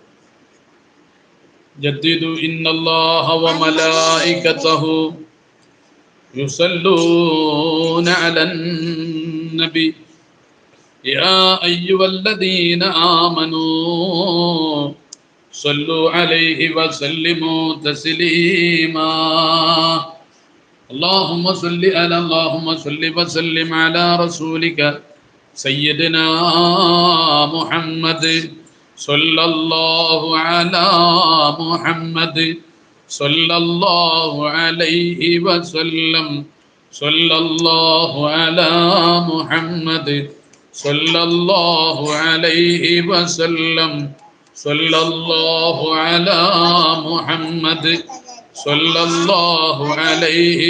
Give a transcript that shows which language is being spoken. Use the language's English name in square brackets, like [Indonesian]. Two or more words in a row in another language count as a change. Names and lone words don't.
[Arabic] جددوا إن الله وملائكته يصلون على النبي يا أيها الذين آمنوا صلوا عليه وسلموا تسليما. اللهم صل وسلم على رسولك سيدنا محمد صلى الله على محمد صلى الله عليه وسلم صلى الله على محمد صلى الله عليه وسلم صلى الله على محمد صلى الله عليه